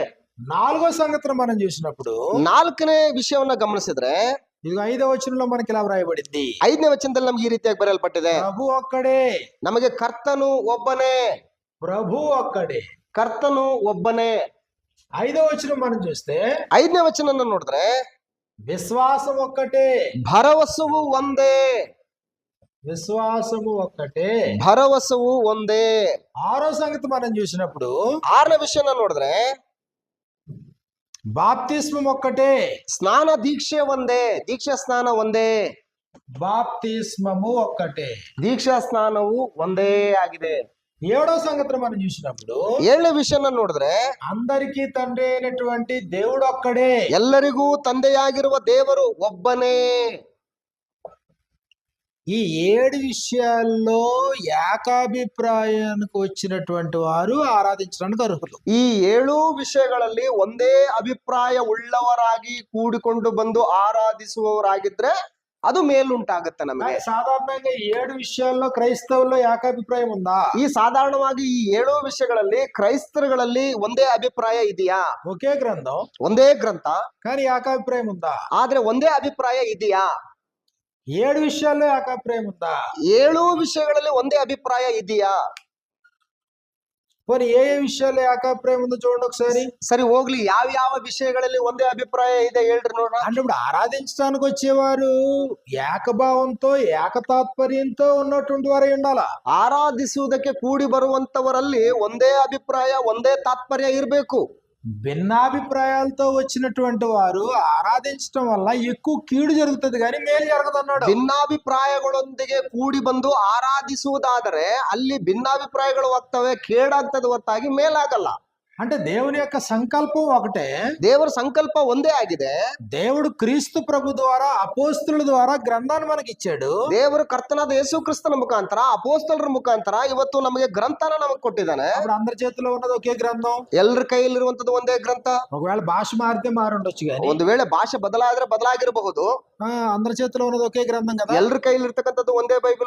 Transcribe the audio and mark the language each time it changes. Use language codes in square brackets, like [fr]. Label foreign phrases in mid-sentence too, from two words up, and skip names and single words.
[te] నాలుగో సంగతిని మనం చూసినప్పుడు [kn] ನಾಲ್ಕನೇ ವಿಷಯವನ್ನ ಗಮನಿಸಿದ್ರೆ [te] ఇది 5వ వచనంలో మనకి ఇలా వ్రాయబడింది. [kn] 5ನೇ ವಚನದಲ್ಲಿ ನಮ್ಗೆ ಈ ರೀತಿಯಾಗಿ ಬರೆಯಲ್ಪಟ್ಟಿದೆ. [te] ప్రభు ఒక్కడే. [kn] ನಮಗೆ ಕರ್ತನು ಒಬ್ಬನೇ, [te] ప్రభు ఒక్కడే. [kn] ಕರ್ತನು ಒಬ್ಬನೇ. [te] 5వ వచనం మనం చూస్తే [kn] 5ನೇ ವಚನ ನೋಡಿದ್ರೆ [te] విశ్వాసం ఒక్కటే. [kn] ಭರವಸವು ಒಂದೇ, [te] విశ్వాసము ఒక్కటే. [kn] ಭರವಸವು ಒಂದೇ. [te] 6వ సంగతి మనం చూసినప్పుడు [kn] 6ನೇ ವಿಷಯನ ನೋಡಿದ್ರೆ [te] బాప్తిస్మం ఒక్కటే. [kn] ಸ್ನಾನ ದೀಕ್ಷೆ ಒಂದೇ, ದೀಕ್ಷಾ ಸ್ನಾನ ಒಂದೇ. [te] బాప్తిస్మము ఒక్కటే. [kn] ದೀಕ್ಷಾ ಸ್ನಾನವು ಒಂದೇ ಆಗಿದೆ. [te] 7వ సంగతిని మనం చూసినప్పుడు [kn] 7ನೇ ವಿಷಯನ ನೋಡಿದ್ರೆ [te] అందరికీ తండ్రి అయినటువంటి దేవుడు ఒక్కడే. [kn] ಎಲ್ಲರಿಗೂ ತಂದೆಯಾಗಿರುವ ದೇವರು ಒಬ್ಬನೇ. [te] ఈ 7 విషయాల్లో ఏకాభిప్రాయానికి వచ్చినటువంటి వారు ఆరాధించడానికి అర్హులు. [kn] ಈ 7 ವಿಷಯಗಳಲ್ಲಿ ಒಂದೇ ಅಭಿಪ್ರಾಯ ಉಳ್ಳವರಾಗಿ ಕೂಡಿಕೊಂಡು ಬಂದು ಆರಾಧಿಸುವವರಾಗಿದ್ರೆ ಅದು ಮೇಲುಂಟಾಗುತ್ತೆ ನಮಗೆ. [te] సాధారణంగా 7 విషయాల్లో క్రైస్తవుల్లో ఏకాభిప్రాయం ఉందా? [kn] ಈ ಸಾಧಾರಣವಾಗಿ ಈ 7 ವಿಷಯಗಳಲ್ಲಿ ಕ್ರೈಸ್ತರುಗಳಲ್ಲಿ ಒಂದೇ ಅಭಿಪ್ರಾಯ ಇದೆಯಾ? [te] ఒకే గ్రంథం, [kn] ಒಂದೇ ಗ್ರಂಥ, [te] కానీ ఏకాభిప్రాయం ఉందా? [kn] ಆದ್ರೆ ಒಂದೇ ಅಭಿಪ್ರಾಯ ಇದೆಯಾ? [te] 7 విషయాల్లో ఏకాభిప్రాయం ఉందా? [kn] 7 ವಿಷಯಗಳಲ್ಲಿ ಒಂದೇ ಅಭಿಪ್ರಾಯ ಇದೆಯಾ? [te] పోనీ ఏ విషయాల్లో ఏకాభిప్రాయం ఉందో చూడండి ఒకసారి. [kn] ಸರಿ ಹೋಗ್ಲಿ, ಯಾವ ಯಾವ ವಿಷಯಗಳಲ್ಲಿ ಒಂದೇ ಅಭಿಪ್ರಾಯ ಇದೆ ಹೇಳ್ರಿ ನೋಡೋಣ. [te] అంటే ఇప్పుడు ఆరాధించడానికి వచ్చేవారు ఏకభావంతో ఏకతాత్పర్యంతో ఉన్నటువంటి వారై ఉండాలా. [kn] ಆರಾಧಿಸುವುದಕ್ಕೆ ಕೂಡಿ ಬರುವಂತವರಲ್ಲಿ ಒಂದೇ ಅಭಿಪ್ರಾಯ, ಒಂದೇ ತಾತ್ಪರ್ಯ ಇರಬೇಕು. [te] భిన్నాభిప్రాయాలతో వచ్చినటువంటి వారు ఆరాధించడం వల్ల ఎక్కువ కీడు జరుగుతుంది కానీ మేలు జరగదు అన్నాడు. [kn] ಭಿನ್ನಾಭಿಪ್ರಾಯಗಳೊಂದಿಗೆ ಕೂಡಿ ಬಂದು ಆರಾಧಿಸುವುದಾದರೆ ಅಲ್ಲಿ ಭಿನ್ನಾಭಿಪ್ರಾಯಗಳು ಹೋಗ್ತವೆ, ಕೇಡಾಗ್ತದೆ ಹೊರತಾಗಿ ಮೇಲಾಗಲ್ಲ. [te] అంటే దేవుని యొక్క సంకల్పం ఒకటే. [kn] ದೇವರ ಸಂಕಲ್ಪ ಒಂದೇ ಆಗಿದೆ. [te] దేవుడు క్రీస్తు ప్రభు ద్వారా అపోస్తుల ద్వారా గ్రంథాన్ని మనకి ఇచ్చాడు. [kn] ದೇವರು ಕರ್ತನಾದ ಯೇಸು ಕ್ರಿಸ್ತನ ಮುಖಾಂತರ ಅಪೋಸ್ತಲರ ಮುಖಾಂತರ ಇವತ್ತು ನಮಗೆ ಗ್ರಂಥನ ನಮಗೆ ಕೊಟ್ಟಿದ್ದಾನೆ. [te] అప్పుడు అందరి చేతిలో ఉన్నది ఒకే గ్రంథం. [kn] ಎಲ್ಲರ ಕೈಯಲ್ಲಿರುವಂತದ್ದು ಒಂದೇ ಗ್ರಂಥ. [te] ఒకవేళ భాష మారితే మారుండొచ్చు కానీ [kn] ಒಂದು ವೇಳೆ ಭಾಷೆ ಬದಲಾದ್ರೆ ಬದಲಾಗಿರಬಹುದು. [te] అందరి చేతిలో ఉన్నది ఒకే గ్రంథం కదా. [kn] ಎಲ್ಲರ ಕೈಯಲ್ಲಿರ್ತಕ್ಕಂಥದ್ದು ಒಂದೇ ಬೈಬಲ್.